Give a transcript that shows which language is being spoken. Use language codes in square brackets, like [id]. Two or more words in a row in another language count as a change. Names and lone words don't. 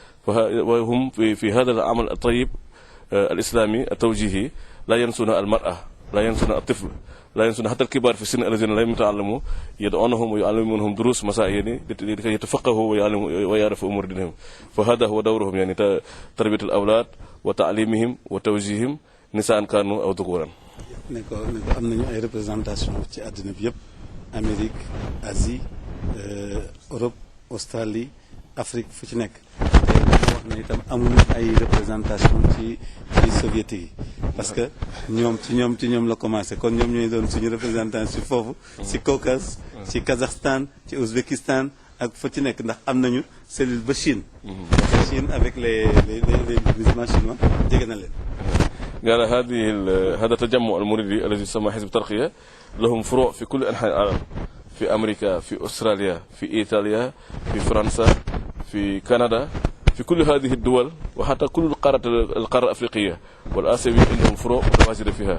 [ar] وهم في هذا العمل الطيب الإسلامي التوجيهي لا ينسون المرأة، لا ينسون الطفل، لا ينسون حتى الكبار في السن الذين لم يتعلموا، يدعونهم ويعلمونهم دروس مسائل لكي يتفقهوا ويعرفوا أمور دينهم. فهذا هو دورهم يعني تربية الأولاد وتعليمهم وتوجيههم نساء كانوا أو ذكورا. [wo] ne ko am nañu ay représentation ci àddina bi yëpp, Amérique, Asie, Europe, Australie, Afrique, fu ci nekk. te wax na itam amuñu ay représentation ci soviétique yi [fr] parce que [wo] ci ñoom la commencé, kon ñoom ñooy doon suñu représentant ci foofu, ci Caucase, ci Kazakhstan, ci Ouzbékistan ak fu ci nekk, ndax am nañu cellule ba Chine. [fr] Chine avec les musulmans chinois [wo] jege na leen. [ar] قال هذا التجمع المريدي الذي يسمى حزب ترقية لهم فروع في كل أنحاء العالم، في أمريكا، في أستراليا، في إيطاليا، في فرنسا، في كندا، في كل هذه الدول، وحتى كل القارة الأفريقية والآسيوية عندهم فروع متواجدة فيها.